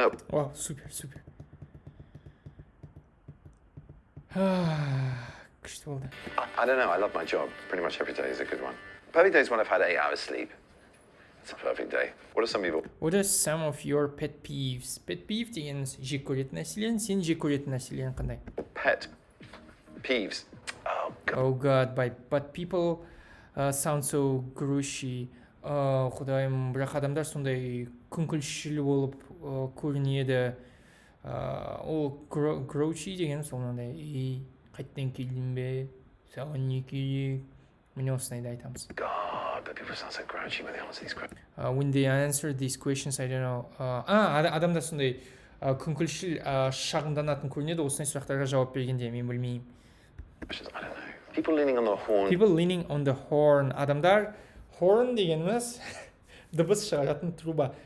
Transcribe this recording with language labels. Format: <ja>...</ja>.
<ru>Вау, супер, супер.</ru> <kk>Күшті болды.</kk> <en>I don't know, I love my job. Pretty much every day is a good one. Perfect day is when I've had 8 hours sleep. It's a perfect day. What are some people? What are some of your pet peeves?</en> <kk>Pet peeve дегеніміз жек көретін нәрселерін, сен жек көретін нәрселерін қандай?</kk> <en>Pet peeves. Oh, God. Oh god, but people sound so grouchy.</en> <kk>Құдайым, бірақ адамдар сондай күңкілшіл болып көрінеді. Ол grouchy деген сол мынандай, ей, қайттан келдің бе? Саған не керек? Міне осындайды айтамыз.</kk> <en>God, but people sound so grouchy when they answer these questions. When they answer these questions, I don't know.</en> <kk>Адамдар сондай күңкілшіл шағымданатын көрінеді, осындай сұрақтарға жауап бергенде, мен білмеймін.</kk> <en>I don't know. People leaning on the horn. People leaning on the horn.</en> <kk>Адамдар, horn дегеніміз дыбыс шығаратын труба.</kk>